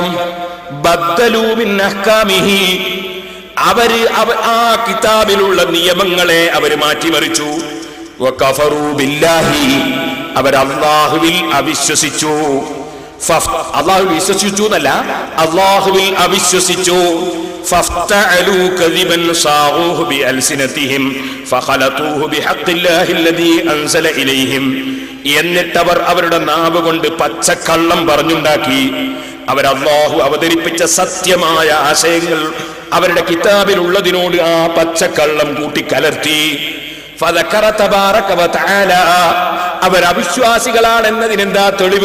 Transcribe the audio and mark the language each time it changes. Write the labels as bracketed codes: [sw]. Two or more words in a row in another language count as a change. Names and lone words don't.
[ar] بدلوا من أحكامه, [ml] അവര് ആ കിതാബിലുള്ള നിയമങ്ങളെ അവര് മാറ്റിമറിച്ചു. [ar] وكفروا بالله, [ml] അവർ അല്ലാഹുവിൽ അവിശ്വസിച്ചു. അള്ളാഹു വിശ്വസിച്ചു എന്നല്ല, അള്ളാഹുവിൽ അവിശ്വസിച്ചു. [ar] فافتعلوا كذبا صاغوه بألسنتهم فخلطوه بحق الله الذي أنزل إليهم. [ml] എന്നിട്ടവർ അവരുടെ നാവ് കൊണ്ട് പച്ചക്കള്ളം പറഞ്ഞുണ്ടാക്കി. അവർ അല്ലാഹു അവതരിപ്പിച്ച സത്യമായ ആശയങ്ങൾ അവരുടെ കിതാബിൽ ഉള്ളതിനോട് ആ പച്ചക്കള്ളം കൂട്ടിക്കലർത്തി. [ar] فذكر تبارك وتعالى, [ml] അവർ അവിശ്വാസികളാണെന്നതിനെന്താ തെളിവ്?